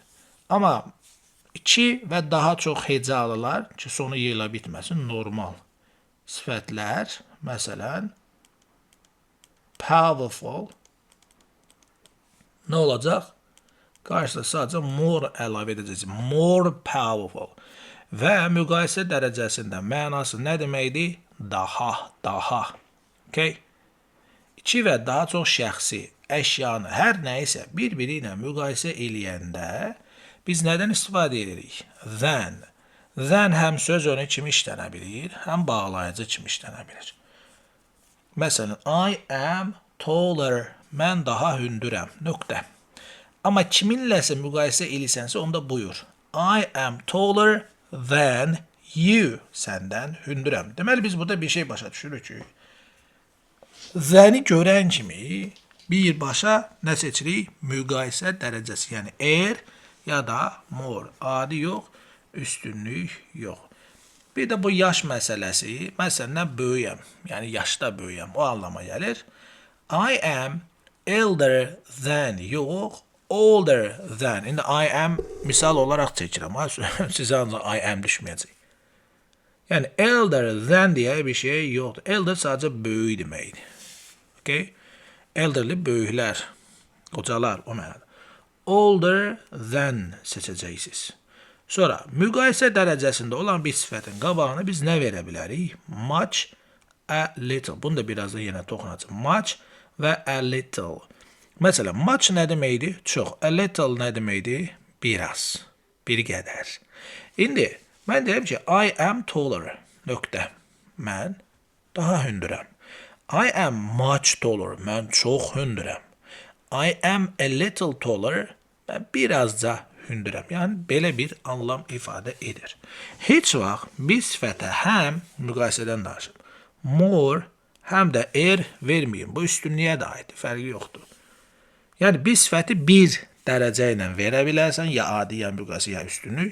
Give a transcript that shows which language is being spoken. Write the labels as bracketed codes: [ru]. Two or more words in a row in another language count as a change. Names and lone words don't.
[az] Amma 2 və daha çox hecalılar ki, sonu y ilə bitməsin, normal sifətlər, məsələn, powerful, nə olacaq? Qarşıda sadəcə more əlavə edəcək. [en] More powerful. [az] Və müqayisə dərəcəsində mənası nə deməkdir? Daha. Okay? 2 və daha çox şəxsi, əşyanı, hər nə isə bir-biri ilə müqayisə eləyəndə biz nədən istifadə edirik? Than. Than həm söz önü kimi işlənə bilir, həm bağlayıcı kimi işlənə bilir. Məsələn, [en] I am taller. [az] Mən daha hündürəm. Nöqtə. Amma kiminləsə müqayisə eləsənsə, onda buyur. [en] I am taller than you. [az] Səndən hündürəm. Deməli, biz burada bir şey başa düşürük ki, than'i görən kimi birbaşa nə seçirik? Müqayisə dərəcəsi. Yəni, ya da more. Adi yox, üstünlük yox. Bir də bu yaş məsələsi, məsələn, böyüyəm. Yəni, yaşda böyüyəm. O anlama gəlir. [en] I am elder than, yox, older than. [az] İndi [en] I am [az] misal olaraq çəkirəm. Sizə ancaq [en] I am [az] düşməyəcək. Yəni, [en] elder than [az] deyə bir şey yoxdur. Elder sadəcə böyük deməkdir. Okay? Elderli böyüklər, qocalar, o mənada. [en] Older than [az] seçəcəksiniz. Sonra, müqayisə dərəcəsində olan bir sifətin qabağına biz nə verə bilərik? [en] Much a little. [az] Bunu da birazdan yenə toxunacağım. Much və [en] a little. [az] Məsələn, much nə deməkdir? Çox. A little nə deməkdir? Biraz. Bir qədər. İndi mən deyirəm ki, [en] I am taller. [az] Nöqtə. Mən daha hündürəm. [en] I am much taller. [az] Mən çox hündürəm. [en] I am a little taller. [az] Mən birazca hündürəm. Yəni, belə bir anlam ifadə edir. Heç vaxt bir sifətə həm müqayisədən danışın. More, həm də verməyin. Bu üstünlüyə də aiddir. Fərqi yoxdur. Yəni, bir sifəti bir dərəcə ilə verə bilərsən, ya adi, ya müqayisə, ya üstünlük.